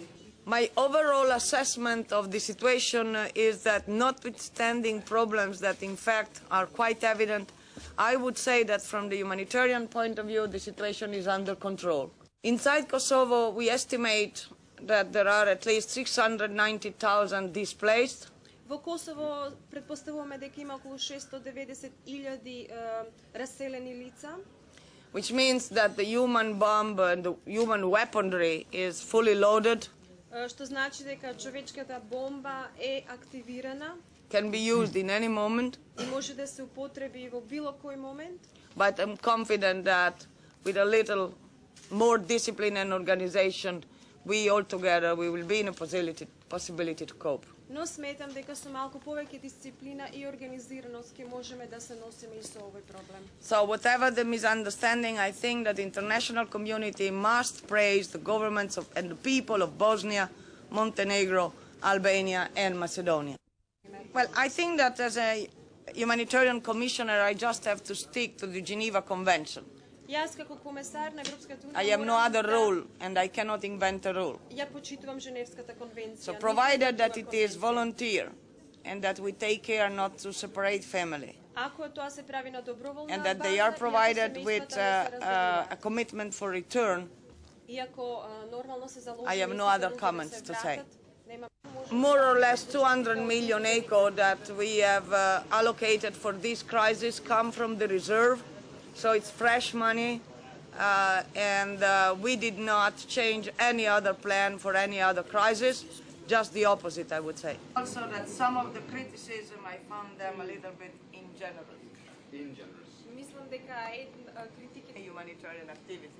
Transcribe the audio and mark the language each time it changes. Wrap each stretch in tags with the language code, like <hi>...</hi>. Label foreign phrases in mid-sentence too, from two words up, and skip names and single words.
<en>My overall assessment of the situation is that, notwithstanding problems that in fact are quite evident, I would say that from the humanitarian point of view, the situation is under control. Inside Kosovo, we estimate that there are at least 690,000 displaced.</en> <mk>Во Косово предпоставуваме дека има околу 690,000 раселени лица.</mk> <en>Which means that the human bomb and the human weaponry is fully loaded.</en> <mk>Што значи дека човечката бомба е активирана.</mk> <en>Can be used in any moment.</en> <mk>И може да се употреби во било кој момент.</mk> <en>But I'm confident that with a little more discipline and organization, we all together will be in a possibility to cope.</en> <mk>Но сметам дека со малку повеќе дисциплина и организираност ќе можеме да се носиме и со овој проблем.</mk> <en>So whatever the misunderstanding, I think that the international community must praise the governments and the people of Bosnia, Montenegro, Albania and Macedonia. Well, I think that as a humanitarian commissioner, I just have to stick to the Geneva Convention.</en> <mk>Јас како комесар на Европската унија</mk> <en>I have no other rule and I cannot invent a rule.</en> <mk>Ја почитувам Женевската конвенција.</mk> <en>So provided that it is volunteer and that we take care not to separate family.</en> <mk>Ако тоа се прави на доброволна</mk> <en>and that they are provided with a commitment for return,</en> <mk>иако нормално се заложи.</mk> <en>I have no other comments to say. More or less 200 million ECO that we have allocated for this crisis come from the reserve. So it's fresh money, and we did not change any other plan for any other crisis, just the opposite, I would say. Also that some of the criticism, I found them a little bit ingenerous. Ingenerous.</en> <mk>Мислам дека критиките</mk> <en>humanitarian activity.</en>